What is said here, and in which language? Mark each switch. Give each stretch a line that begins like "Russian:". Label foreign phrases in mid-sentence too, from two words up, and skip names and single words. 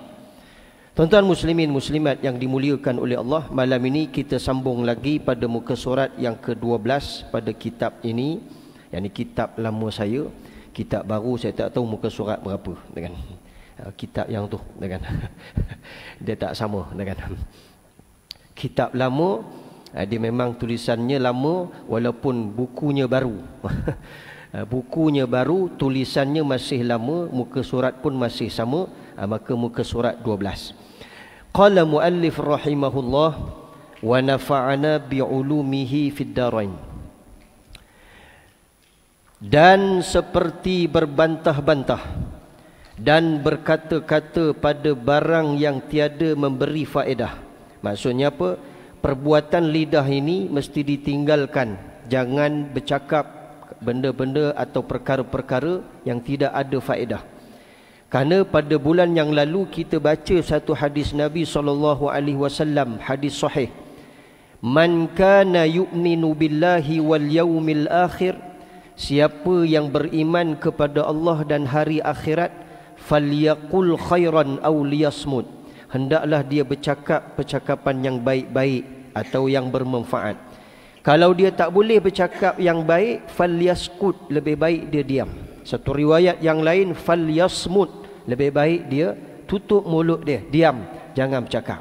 Malay: Tuan-tuan muslimin muslimat yang dimuliakan oleh Allah, malam ini kita sambung lagi pada muka surat yang ke-12 pada kitab ini. Yang ini kitab lama saya, kitab baru saya tak tahu muka surat berapa dengan kitab yang tu dengan dia tak sama dengan kitab lama. Dia memang tulisannya lama walaupun bukunya baru. Bukunya baru, tulisannya masih lama, muka surat pun masih sama. Maka muka surat 12.
Arabic: قال المؤلف رحمه الله ونفعنا بعلومه في الدارين.
Malay: Dan seperti berbantah-bantah dan berkata-kata pada barang yang tiada memberi faedah. Maksudnya apa? Perbuatan lidah ini mesti ditinggalkan. Jangan bercakap benda-benda atau perkara-perkara yang tidak ada faedah. Kerana pada bulan yang lalu kita baca satu hadis Nabi SAW, hadis sahih.
Arabic: من كان يؤمن بالله واليوم الآخر,
Malay: siapa yang beriman kepada Allah dan hari akhirat,
Arabic: فليقل خيرا أو ليصمت,
Malay: hendaklah dia bercakap percakapan yang baik-baik atau yang bermanfaat. Kalau dia tak boleh bercakap yang baik, falyaskut, lebih baik dia diam. Satu riwayat yang lain, falyasmut, lebih baik dia tutup mulut dia, diam, jangan bercakap.